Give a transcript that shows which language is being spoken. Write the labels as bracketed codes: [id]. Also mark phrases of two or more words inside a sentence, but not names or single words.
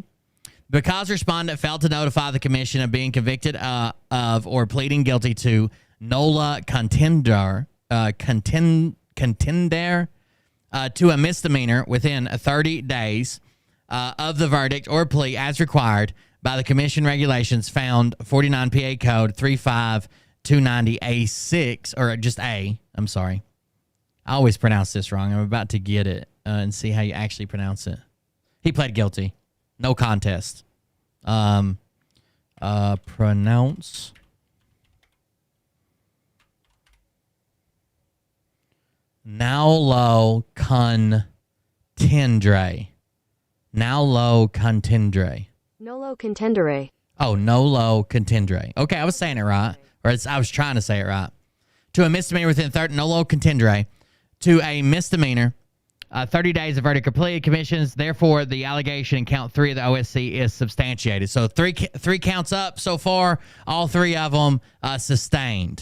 [en] Because respondent failed to notify the commission of being convicted of or pleading guilty to nolla contendere to a misdemeanor within 30 days of the verdict or plea as required by the commission regulations found 49 PA Code 35290A6, or just A. I'm sorry. I always pronounce this wrong. I'm about to get it and see how you actually pronounce it. He pled guilty. No contest. Pronounce Naulo contendere. Naulo contendere. Nolo contendere. Oh, nolo contendere. Okay, I was saying it right. Or I was trying to say it right. To a misdemeanor within 30, nolo contendere. To a misdemeanor, 30 days of verdict completed, commissions. Therefore, the allegation in count 3 of the OSC is substantiated. So three counts up so far. All 3 of them sustained.